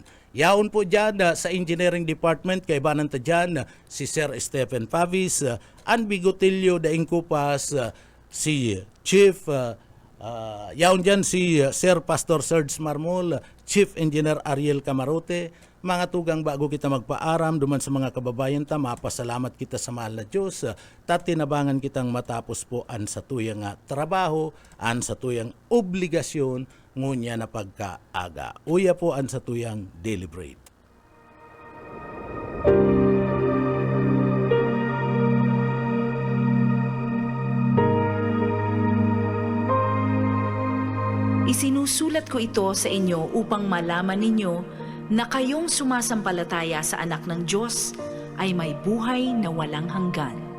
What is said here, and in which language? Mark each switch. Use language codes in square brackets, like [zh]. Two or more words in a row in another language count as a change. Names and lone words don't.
[bik] Yaon po dyan sa Engineering Department, kaibanan ta dyan si Sir Stephen Pavis, An Bigotilio daing kupas, si Chief, yaon dyan si Sir Pastor Serge Marmol, Chief Engineer Ariel Camarote. Mga tugang, bago kita magpaaram duman sa mga kababayan ta, mapasalamat kita sa mahal na Diyos, tatinabangan kitang matapos po an sa tuyang trabaho, an sa tuyang obligasyon, ngunya na pagkaaga. Uya po an sa tuyang deliberate. [tl] Isinusulat ko ito sa inyo upang malaman ninyo na kayong sumasampalataya sa anak ng Diyos ay may buhay na walang hanggan.